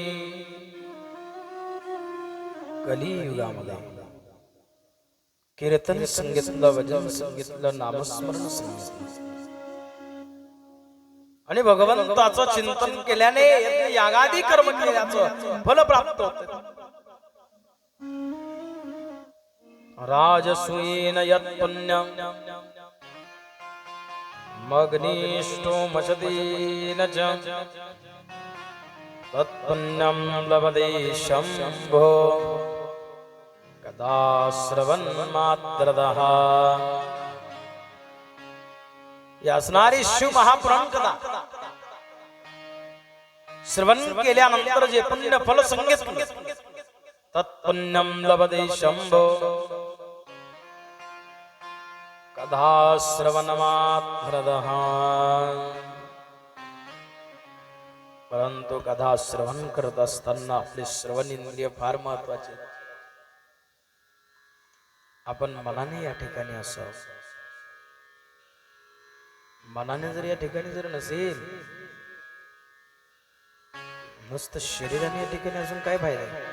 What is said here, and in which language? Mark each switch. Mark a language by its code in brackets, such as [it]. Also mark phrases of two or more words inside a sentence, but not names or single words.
[mr] कलियुगामध्ये कीर्तन संगीतलं, भजन संगीतलं, नामस्मरण संगीतलं आणि भगवंताचं चिंतन केल्याने यागादी कर्म केल्याचं फल प्राप्त होते. [sa] राजसूयेन यत् पुण्यं मग्निष्ठो मशतेन च तत्पुण्यं लभते शम्भो कदा श्रवन्मात्रतः. [mr] या असणारी शिव महापुराण कथा श्रवण केल्यानंतर जे पुण्य फल संगीत [sa] तत्पुण्यं लभते शम्भो कदा श्रवणमात्रतः. [mr] परंतु कथा श्रवण करत असताना आपले श्रवण इंद्रिय फार महत्वाचे. आपण मनाने या ठिकाणी असावं. मनाने जर या ठिकाणी जर नसेल, नुसतं शरीराने या ठिकाणी असून काय फायदा.